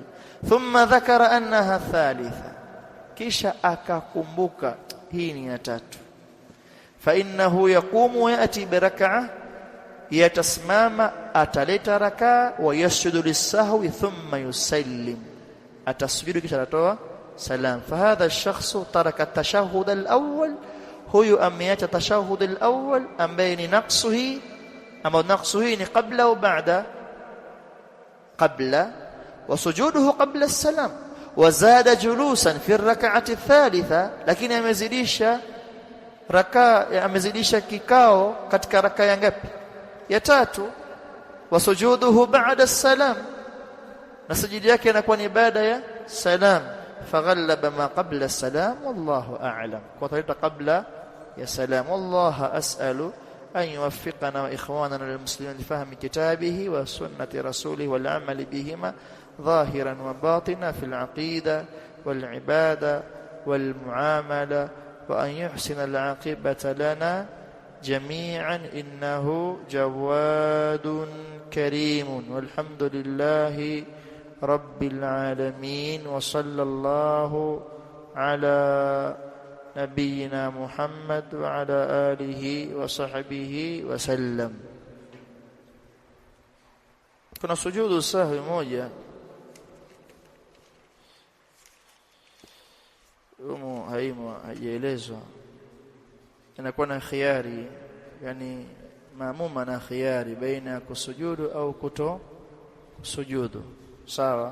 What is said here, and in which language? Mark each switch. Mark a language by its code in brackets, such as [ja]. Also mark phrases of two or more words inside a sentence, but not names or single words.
[ar] ثم ذكر أنها ثالثة, [sw] kisha akakumbuka hii ni ya tatu. [ar] فإنه يقوم ويأتي بركعة, [sw] yatasimama ataleta rakaa, [ar] ويسجد للسهو ثم يسلم, [sw] atasjudu kisha atatoa salam. [ar] فهذا الشخص ترك التشهد الأول, [sw] huyu ameacha [ar] tashahhud al-awwal [sw] ambaye ni naqsu hii, ama naqsu hii ni qabla au baada? [ar] قبل وسجوده قبل السلام وزاد جلوسا في الركعة الثالثة, [sw] lakini amezidisha rakaa, amezidisha kikao katika rakaa ya ngapi? Ya tatu. [ar] Wa sujuduhu ba'da as-salam, [sw] na sujudi yake inakuwa ni baada ya salam. [ar] فغلب ما قبل السلام والله أعلم, [sw] kwa talita qabla ya salam. [ar] والله أسأل أن يوفقنا وإخواننا المسلمين لفهم كتابه وسنة رسوله والعمل بهما ظاهرا وباطنا في العقيدة والعبادة والمعاملة، وأن يحسن العاقبة لنا جميعا إنه جواد كريم. والحمد لله رب العالمين، وصلى الله على نبينا محمد وعلى آله وصحبه وسلم. [sw] Kuna sujudu sahwi moja haijaelezwa, inakuwa na khiari, yani maamuma na khiari baina ya kusujudu au kuto sujudu, sawa.